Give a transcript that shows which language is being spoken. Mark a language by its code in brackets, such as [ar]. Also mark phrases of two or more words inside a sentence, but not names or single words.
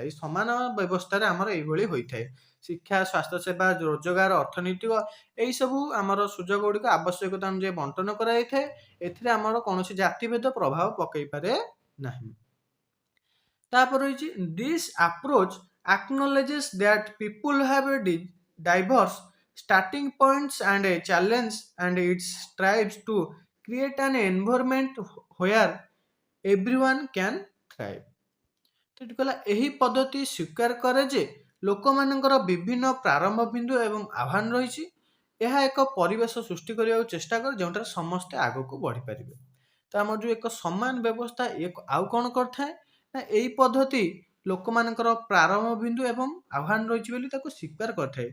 [or] ଏହି ସମାନ ବ୍ୟବସ୍ଥାରେ ଆମର ଏଇଭଳି ହୋଇଥାଏ। ଶିକ୍ଷା, ସ୍ୱାସ୍ଥ୍ୟସେବା, ରୋଜଗାର, ଅର୍ଥନୈତିକ ଏହିସବୁ ଆମର ସୁଯୋଗ ଗୁଡ଼ିକ ଆବଶ୍ୟକତା ଅନୁଯାୟୀ ବଣ୍ଟନ କରାଯାଇଥାଏ। ଏଥିରେ ଆମର କୌଣସି ଜାତିଭେଦ ପ୍ରଭାବ ପକାଇପାରେ ନାହିଁ। ତାପରେ ରହିଛି [en] this approach acknowledges that people have diverse starting points and challenge and it strives to create an environment where everyone can thrive। [or] ଏଠି କହିଲା ଏହି ପଦ୍ଧତି ସ୍ୱୀକାର କରେ ଯେ ଲୋକମାନଙ୍କର ବିଭିନ୍ନ ପ୍ରାରମ୍ଭ ବିନ୍ଦୁ ଏବଂ ଆହ୍ୱାନ ରହିଛି। ଏହା ଏକ ପରିବେଶ ସୃଷ୍ଟି କରିବାକୁ ଚେଷ୍ଟା କରେ ଯେଉଁଠାରେ ସମସ୍ତେ ଆଗକୁ ବଢ଼ିପାରିବେ। ତ ଆମର ଯେଉଁ ଏକ ସମାନ ବ୍ୟବସ୍ଥା ଆଉ କ'ଣ କରିଥାଏ ନା ଏହି ପଦ୍ଧତି ଲୋକମାନଙ୍କର ପ୍ରାରମ୍ଭ ବିନ୍ଦୁ ଏବଂ ଆହ୍ୱାନ ରହିଛି ବୋଲି ତାକୁ ସ୍ୱୀକାର କରିଥାଏ।